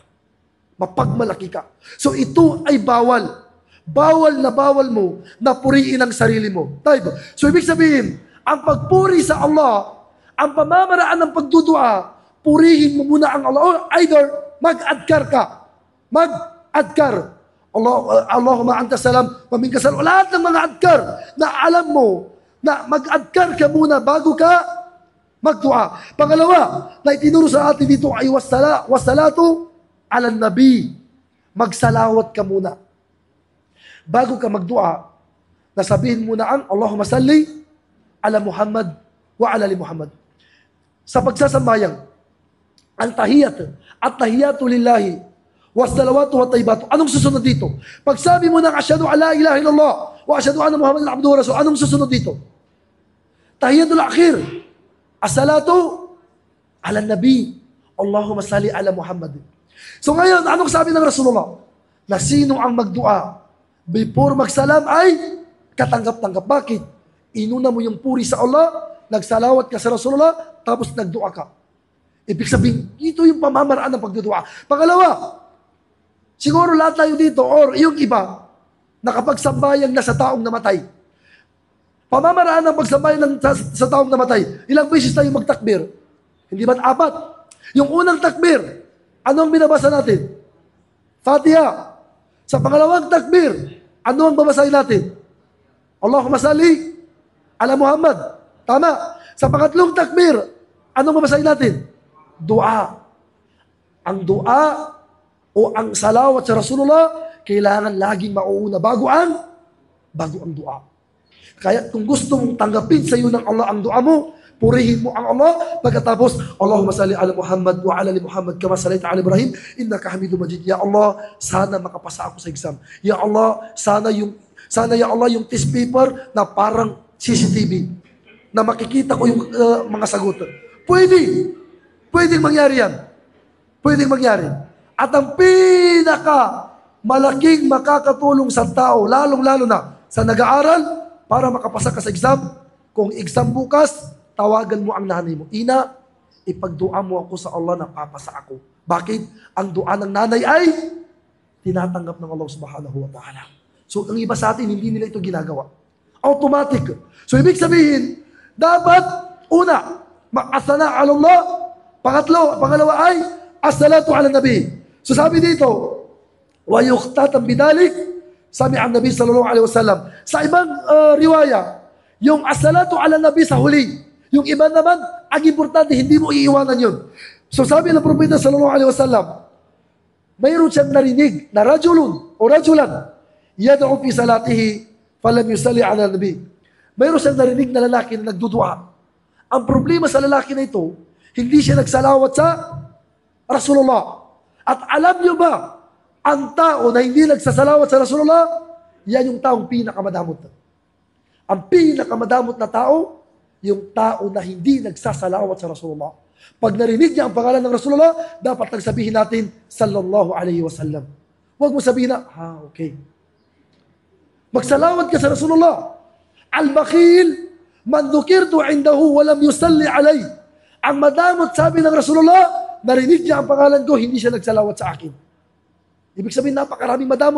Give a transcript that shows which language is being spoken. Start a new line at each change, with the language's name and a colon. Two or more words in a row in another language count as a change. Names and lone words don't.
Filipino: Mapagmalaki ka. So ito ay bawal. Bawal mo na puriin ang sarili mo. So ibig sabihin, ang pagpuri sa Allah, ang pamamaraan ng pagdudua, purihin mo muna ang Allah.
English: Or either,
Filipino: mag-adkar ka. Mag-adkar.
Arabic: اللهم أنت السلام، ومنك السلام.
Filipino: Lahat ng mga adkar na alam mo, na mag-adkar ka muna bago ka magdua. Pangalawa, na itinuro sa atin dito ay
Arabic: والصلاة على النبي.
Filipino: Magsalawat ka muna. Bago ka magdua, nasabihin muna ang
Arabic: اللهم صل على محمد وعلى آل محمد.
Filipino: Sa pagsasambayang, ang tahiyat at
Arabic: التحيات لله والصلوات والطيبات.
Filipino: Anong susunod dito? Pag sabi mo ng
Arabic: أشهد أن لا إله إلا الله وأشهد أن محمدا عبده ورسوله,
Filipino: anong susunod dito?
Arabic: التحيات الأخير. الصلاة على النبي. اللهم صل على محمد.
Filipino: So ngayon, anong sabi ng Rasulullah? Na sino ang magdua before magsalam ay katanggap-tanggap. Bakit? Inuna mo yung puri sa Allah, nagsalawat ka sa Rasulullah, tapos nagdua ka. Ibig sabihin, ito yung pamamaraan ng pagdudua. Pangalawa, siguro lahat tayo dito or yung iba, nakapagsambayang na sa taong namatay. Pamamaraan ng pagsambayang sa taong namatay. Ilang beses tayo magtakbir? Hindi ba 4? Yung unang takbir, ano ang binabasa natin? Fatiha. Sa pangalawang takbir, ano ang babasahin natin?
Arabic: اللهم صل على محمد.
Filipino: Tama. Sa pangatlong takbir, anong babasahin natin? Dua. Ang dua o ang salawat sa Rasulullah, kailangan laging mauuna bago ang dua. Kaya kung gusto mong tanggapin sa iyo ng Allah ang dua mo, purihin mo ang Allah, pagkatapos,
Arabic: اللهم صل على محمد وعلى آل محمد كما صليت على إبراهيم، إنك حميد مجيد. يا الله,
Filipino: sana makapasa ako sa exam.
Arabic: يا الله,
Filipino: sana
Arabic: يا الله
Filipino: yung
English: test paper
Filipino: na parang CCTV, na makikita ko yung mga sagot. Pwedeng mangyari yan. Pwedeng mangyari. At ang pinaka malaking makakatulong sa tao, lalong-lalo na sa nag-aaral, para makapasa ka sa exam, kung exam bukas, tawagan mo ang nanay mo. Ina, ipagdua mo ako sa Allah na papasa ako. Bakit? Ang dua ng nanay ay tinatanggap ng Allah
Arabic: سبحانه وتعالى.
Filipino: So, ang iba sa atin, hindi nila ito ginagawa. Automatic. So, ibig sabihin, dapat, una,
Arabic: معسنا على الله.
Filipino: Pangalawa ay,
Arabic: الصلاة على النبي.
Filipino: So, sabi dito,
Arabic: ويقتدى بذلك,
Filipino: sabi ang Nabi
Arabic: صلى الله عليه وسلم.
Filipino: Sa ibang riwaya, yung
Arabic: الصلاة على النبي
Filipino: sa huli. Yung iba naman, ang importante, hindi mo iiwanan yun. So sabi ng Propeta
Arabic: صلى الله عليه وسلم,
Filipino: mayroon siyang narinig na rajulun o
Arabic: رجلا يدعو في صلاته فلم يصل على النبي.
Filipino: Mayroon siyang narinig na lalaki na nagdudua. Ang problema sa lalaki na ito, hindi siya nagsalawat sa Rasulullah. At alam niyo ba, ang tao na hindi nagsasalawat sa Rasulullah, yan yung taong pinakamadamot. Ang pinakamadamot na tao, yung tao na hindi nagsasalawat sa Rasulullah. Pag narinig niya ang pangalan ng Rasulullah, dapat nagsabihin natin,
Arabic: صلى الله عليه وسلم.
Filipino: Huwag mo sabihin na, okay. Magsalawat ka sa Rasulullah.
Arabic: البخيل، من ذكرت عنده ولم يصل علي.
Filipino: Ang madamot, sabi ng Rasulullah, narinig niya ang pangalan ko, hindi siya nagsalawat sa akin. Ibig sabihin, napakaraming madamot.